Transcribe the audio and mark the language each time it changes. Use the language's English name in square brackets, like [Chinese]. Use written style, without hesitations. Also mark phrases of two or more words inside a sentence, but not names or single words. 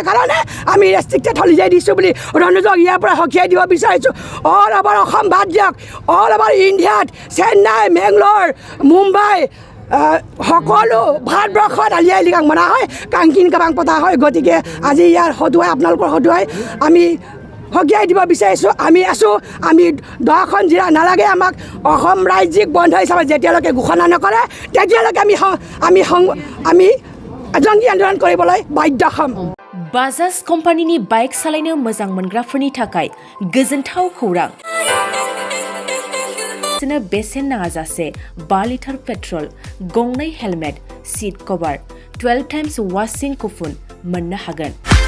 [Assamese] কাৰণে আমি [English] restricted holiday [Assamese] দিছোঁ বুলি সদনুজক ইয়াৰ পৰা সকীয়াই দিব বিচাৰিছোঁ [English] all over [Assamese] অসম বাদ দিয়ক [English] all over [Assamese] ইণ্ডিয়াত চেন্নাই মেংলৰ মুম্বাই সকলো ভাৰতবৰ্ষত আলি আই লৃগাং মনা হয় কাংকিন কাবাং পতা হয় গতিকে আজি ইয়াৰ হতুৱাই আপোনালোকৰ হতুৱাই আমি সকীয়াই দিব বিচাৰিছোঁ আমি আছোঁ আমি 10খন জিলা নালাগে আমাক অসম ৰাজ্যিক বন্ধ হিচাপে যেতিয়ালৈকে ঘোষণা নকৰে তেতিয়ালৈকে আমি জঙ্গী আন্দোলন কৰিবলৈ বাধ্য হ'ম [Bodo] बाजाज कम्पानिनि बाइक सालायनो मोजां मोनग्राफोरनि थाखाय गोजोनथाव खौरां बेसेन नाङाजासे 2 लिटार पेट्रल गंनै हेलमेट [English] seat cover [Bodo] 12 [English] times washing coupon [Bodo] मोननो हागोन